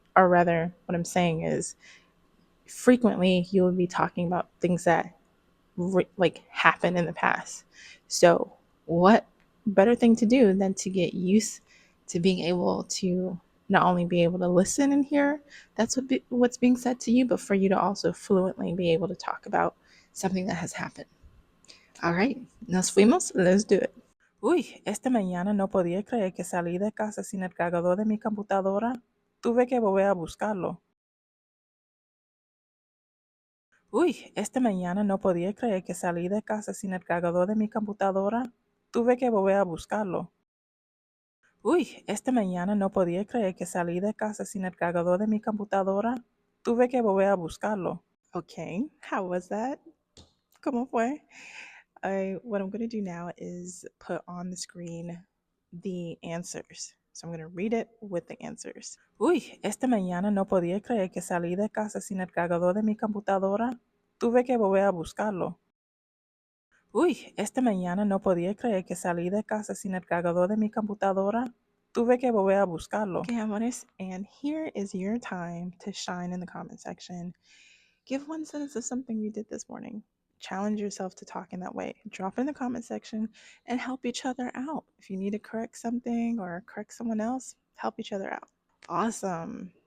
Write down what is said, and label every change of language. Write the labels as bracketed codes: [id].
[en] Or rather, what I'm saying is, frequently you will be talking about things that happened in the past. So, what better thing to do than to get used to being able to not only be able to listen and hear what's being said to you, but for you to also fluently be able to talk about something that has happened. All right, [es] nos fuimos. [en] Let's do it. [es] Uy, esta mañana no podía creer que salí de casa sin el cargador de mi computadora. Tuve que volver a buscarlo. Uy, esta mañana no podía creer que salí de casa sin el cargador de mi computadora. Tuve que volver a buscarlo. Uy, esta mañana no podía creer que salí de casa sin el cargador de mi computadora. Tuve que volver a buscarlo. [en] Okay, how was that? [es] ¿Cómo fue? [en] What I'm going to do now is put on the screen the answers. So I'm going to read it with the answers. Uy, esta mañana no podía creer que salí de casa sin el cargador de mi computadora. Tuve que volver a buscarlo. Uy, esta mañana no podía creer que salí de casa sin el cargador de mi computadora. Tuve que volver a buscarlo. Okay, amores, and here is your time to shine in the comment section. Give one sentence of something you did this morning. Challenge yourself to talk in that way. Drop it in the comment section and help each other out. If you need to correct something or correct someone else, help each other out. Awesome.